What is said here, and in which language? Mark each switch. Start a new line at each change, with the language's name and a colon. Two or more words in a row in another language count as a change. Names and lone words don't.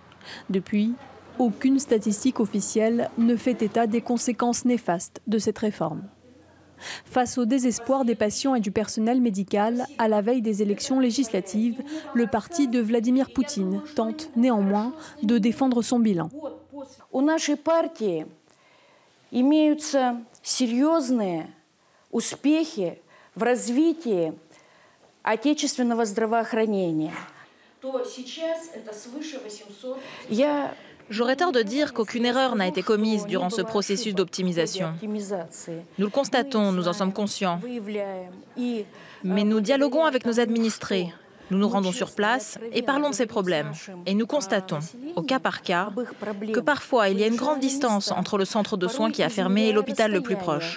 French: Depuis, aucune statistique officielle ne fait état des conséquences néfastes de cette réforme. Face au désespoir des patients et du personnel médical, à la veille des élections législatives, le parti de Vladimir Poutine tente néanmoins de défendre son bilan.
Russian: У нашей партии имеются серьезные успехи в развитии отечественного здравоохранения. Я
French: J'aurais tort de dire qu'aucune erreur n'a été commise durant ce processus d'optimisation. Nous le constatons, nous en sommes conscients. Mais nous dialoguons avec nos administrés. Nous nous rendons sur place et parlons de ces problèmes. Et nous constatons, au cas par cas, que parfois il y a une grande distance entre le centre de soins qui a fermé et l'hôpital le plus proche.